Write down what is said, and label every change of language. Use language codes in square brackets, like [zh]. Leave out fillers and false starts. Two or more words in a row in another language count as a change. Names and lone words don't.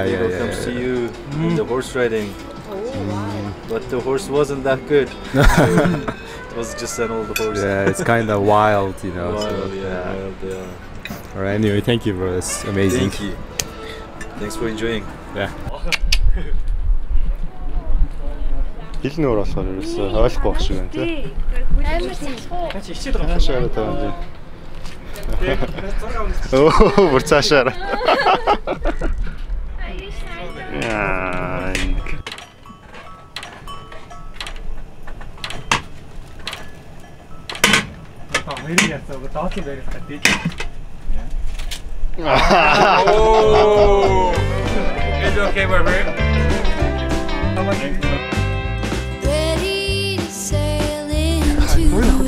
[en] Eagle comes to you. The horse riding. But the horse wasn't that good. It was just an old horse. Yeah, it's kind of wild, you know. Wild, yeah. All right. Anyway, thank you, bro. It's amazing. Thank you. Thanks for enjoying. Yeah. [mn] Хэл нөр болохоор ерөөсөө ойлгохгүй байх шиг байна тий. Амар цаашаа. Хичээд байгаа. Цаашаа таван. Оо, бүр цаашаа. Яа. [en] Very nice. We're talking very fast. Oh! It's okay, brother. Ready to sail into